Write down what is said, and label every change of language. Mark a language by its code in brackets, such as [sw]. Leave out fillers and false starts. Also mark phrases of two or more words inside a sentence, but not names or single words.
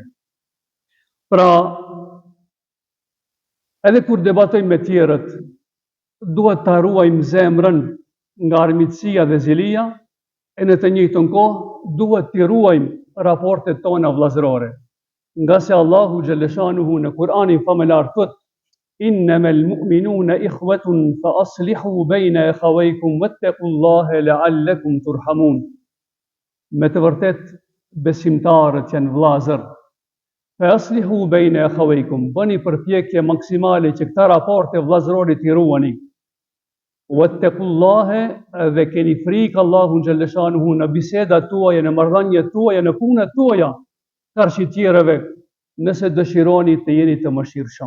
[sq] Pra, edhe kur debatojmë me tjerët, duhet të ruajmë zemrën nga armiqësia dhe zilia, e në të njëjtën kohë duhet të ruajmë raportet tona vëllazërore. Nga se Allahu xhaleshanuhu në Kur'anin famëlar thot: [ar] "إنما المؤمنون إخوة فأصلحوا بين أخويكم واتقوا الله لعلكم ترحمون." [sq] Me të vërtet besimtarët janë vëllazër. [ar] فأصلحوا بين أخويكم, [sq] bëni përpjekje maksimale që këta raporte vëllazërore t'i ruani. Wattaqullaha, dhe keni frikë Allahun xhaleshanuhu në bisedat tuaja, në marrëdhëniet tuaja, në punët tuaja, karshi tjerëve, nëse dëshironi të jeni të mëshirshëm.